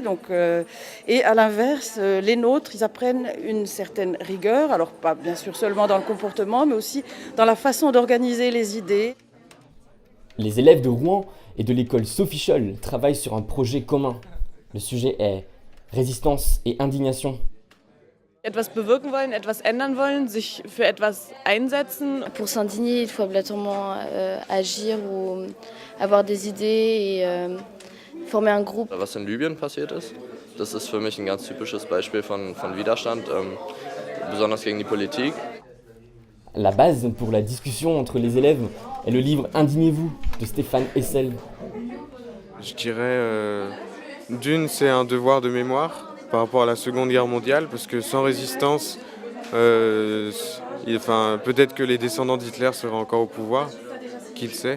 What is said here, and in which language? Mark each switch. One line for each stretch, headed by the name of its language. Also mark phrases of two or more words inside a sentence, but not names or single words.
French: Et à l'inverse, les nôtres, ils apprennent une certaine rigueur. Alors pas bien sûr seulement dans le comportement, mais aussi dans la façon d'organiser les idées. Les élèves de Rouen et de l'école Sophie Scholl travaillent sur un projet commun. Le sujet est résistance et indignation.
German: Etwas bewirken wollen, etwas ändern wollen, sich für etwas einsetzen.
French: Pour s'indigner, il faut obligatoirement agir ou avoir des idées et former un groupe.
German: Was in Libyen passiert ist, das ist für mich ein ganz typisches Beispiel von Widerstand, besonders gegen die Politik.
French: La base pour la discussion entre les élèves est le livre Indignez-vous de Stéphane Hessel. Je dirais, d'une, c'est un devoir de mémoire par rapport à la Seconde Guerre mondiale, parce que sans résistance, peut-être que les descendants d'Hitler seraient encore au pouvoir, qui le sait.